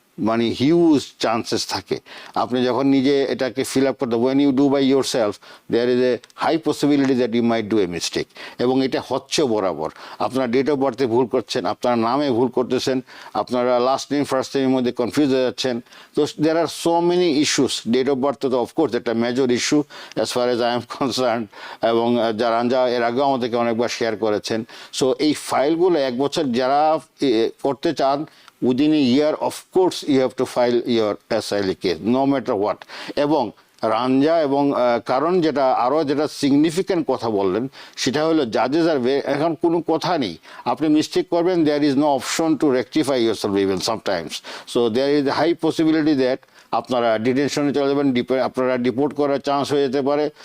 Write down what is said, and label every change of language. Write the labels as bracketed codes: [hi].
[bn] মানে huge chances থাকে। আপনি যখন নিজে এটাকে ফিল আপ করতে, [en] when you do by yourself there is a high possibility that you might do a mistake, [bn] এবং এটা হচ্ছে বরাবর। আপনার ডেট অফ বার্থে ভুল করছেন, আপনার নামে ভুল করতেছেন, আপনারা লাস্ট নেম ফার্স্ট নেমের মধ্যে কনফিউজ হয়ে যাচ্ছেন। [en] তো there are so many issues. Date of birth তো of course একটা major issue as far as I am concerned, [bn] এবং রাঞ্জা এর আগেও আমাদেরকে অনেকবার শেয়ার করেছেন। [en] so [bn] এই ফাইলগুলো 1 বছর যারা করতে চান, [en] within a year of course you have to file your asylum case no matter what. [bn] এবং রাঞ্জা এবং কারণ যেটা আরও যেটা সিগনিফিক্যান্ট কথা বললেন সেটা হলো জাজেস আর এখন কোনো কথা নেই, আপনি মিস্টেক করবেন, [en] There is no option to rectify yourself even sometimes. So there is high possibility that [bn] আপনারা ডিটেনশনে চলে যাবেন, আপনারা ডিপোর্ট করার চান্স হয়ে যেতে পারে।